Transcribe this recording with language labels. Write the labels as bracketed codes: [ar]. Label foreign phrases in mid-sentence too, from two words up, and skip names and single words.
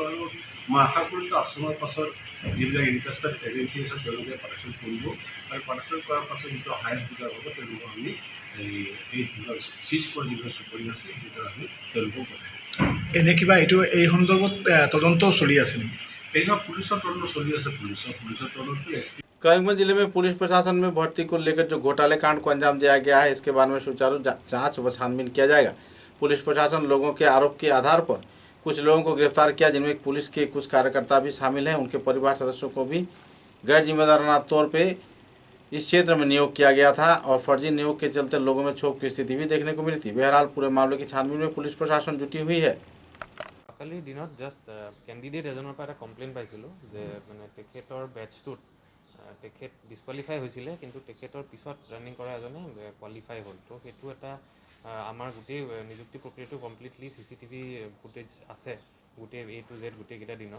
[as] আৰু মই আশা কৰিছোঁ আকশ্যনৰ পাছত যিবিলাক [en] interested agency [as] আছে তেওঁলোকে পাৰ্টিচিপেট কৰিব আৰু পাৰ্টিচিপেট কৰাৰ পাছত যিটো [en] highest bidder [as] হ'ব তেওঁলোকক আমি এই চিজ কৰা যিবিলাক চুপাৰী আছে সেইবিলাক আমি তেওঁলোকক পঠাই দিম। এনে কিবা এই সন্দৰ্ভত তদন্ত চলি আছে নেকি? এইবিলাক পুলিচৰ তদন্ত চলি আছে। পুলিচৰ তদন্ত SP [hi] करीमगंज जिले में पुलिस प्रशासन में भर्ती को लेकर जो घोटाले कांड को अंजाम दिया गया है, इसके बारे में सुचारू जांच व छानबीन किया जाएगा। पुलिस प्रशासन लोगों के आरोप के आधार पर कुछ लोगों को गिरफ्तार किया, जिनमें पुलिस के कुछ कार्यकर्ता भी शामिल हैं। उनके परिवार सदस्यों को भी गैर जिम्मेदाराना तौर पे इस क्षेत्र में नियोग किया गया था और फर्जी नियोग के चलते लोगों में क्षोभ की स्थिति भी देखने को मिली थी। बहरहाल पूरे मामले की छानबीन में पुलिस प्रशासन जुटी हुई है। [as] কালি দিনত [en] just candidate [as] এজনৰ পৰা এটা কমপ্লেইন পাইছিলোঁ যে মানে তেখেতৰ বেটছটোত তেখেত ডিছকুৱালিফাই হৈছিলে, কিন্তু তেখেতৰ পিছত ৰানিং কৰা এজনে কোৱালিফাই হ'ল। তো সেইটো এটা আমাৰ গোটেই নিযুক্তি প্ৰক্ৰিয়াটো [en] completely CCTV footage [as] আছে, গোটেই [en] A to Z [as] গোটেইকেইটা দিনত।